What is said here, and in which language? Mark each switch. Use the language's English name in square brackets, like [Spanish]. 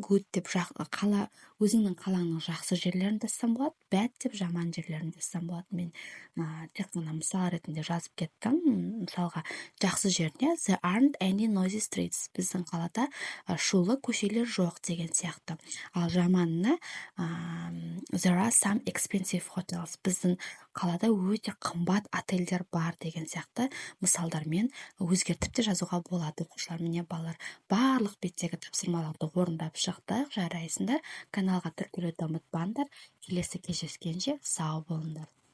[Kazakh] Good деп өзіңнің қалаңның жақсы жерлерін жазсам болады, bad деп жаман жерлерін жазсам болады. Мен тек қана мысал ретінде жазып кеттім. Мысалға, жақсы жеріне [English] there aren't any noisy streets. [Kazakh] Біздің қалада шулы көшелер жоқ деген сияқты. Ал жаманына [English] there are some expensive hotels. [Kazakh] Біздің қалада өте қымбат отельдер бар деген сияқты мысалдармен өзгертіп те жазуға болады. Оқушылар, міне балалар, барлық беттегі тапсырмаларды орындап шықтық. Жарайсыңдар. Каналға тіркелуді ұмытпаңдар. Келесі кездескенше сау болыңдар.